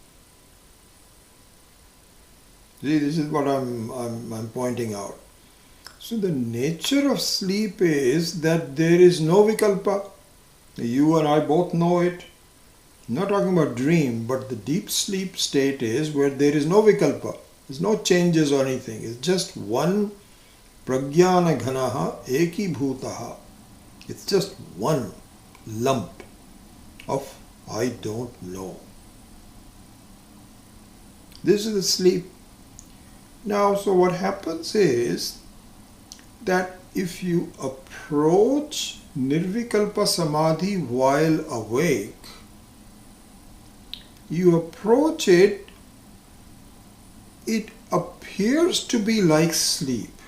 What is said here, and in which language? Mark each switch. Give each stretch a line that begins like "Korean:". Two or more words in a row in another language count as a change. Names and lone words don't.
English: See, this is what I'm pointing out. So the nature of sleep is that there is no vikalpa. You and I both know it. I'm not talking about dream, but the deep sleep state is where there is no vikalpa. There's no changes or anything. It's just one
Sanskrit: pragyana ghanaha eki bhutaha.
English: It's just one lump of I don't know. This is the sleep. Now, so what happens is that if you approach
Sanskrit: Nirvikalpa Samadhi
English: while awake, you approach it, it appears to be like sleep.